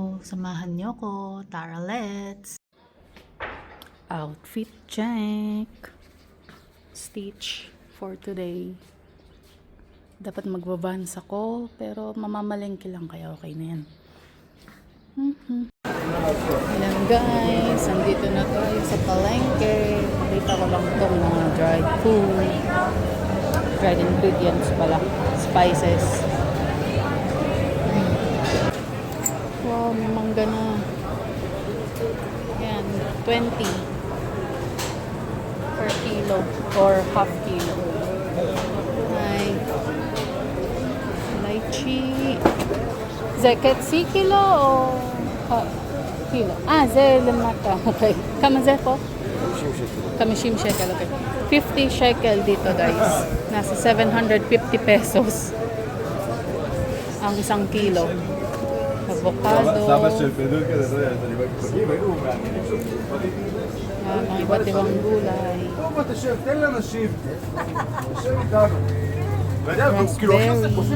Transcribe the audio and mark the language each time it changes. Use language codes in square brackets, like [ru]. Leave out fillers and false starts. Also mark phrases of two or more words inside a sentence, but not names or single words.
[tl] Samahan niyo ko. Tara, [en] let's! Outfit check. Stitch for today. [tl] Dapat magbabans ako, pero mamamalengke lang kaya okay na yan. Ayan guys, andito na tayo sa palengke. Nakita ko lang itong mga [en] dried food. Dried ingredients [tl] pala. Spices. Wow, may mangga na. [en] Ayan, 20 per kilo or half kilo. [tl] Ay, lychee. [he] זה חצי קילו או קילו? זה למטה. Okay. כמה זה פה? 50 shekel. Okay. [tl] 50 shekel dito guys. Nasa 750 pesos ang isang kilo. Avocado. Mga iba't ibang gulay. Raspberry.